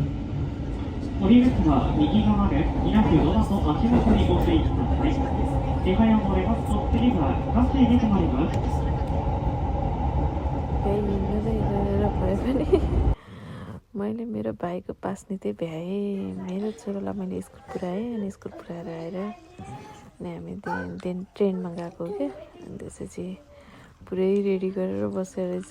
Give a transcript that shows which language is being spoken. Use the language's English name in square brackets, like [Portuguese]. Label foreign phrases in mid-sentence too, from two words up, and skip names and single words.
[Japanese] 降り口は右側です。皆さんドアと足元にご注意ください。千早漏れますと次は関西で止まります。 [Nepali] मैले मेरो भाइको पास्ने चाहिँ भ्याएँ। मेरो छोरालाई मैले स्कुल पुऱ्याएँ, अनि स्कुल पुऱ्याएर आएर अनि हामी ट्रेनमा गएको क्या। अनि त्यसपछि पुरै रेडी गरेर बसेर रहेछ।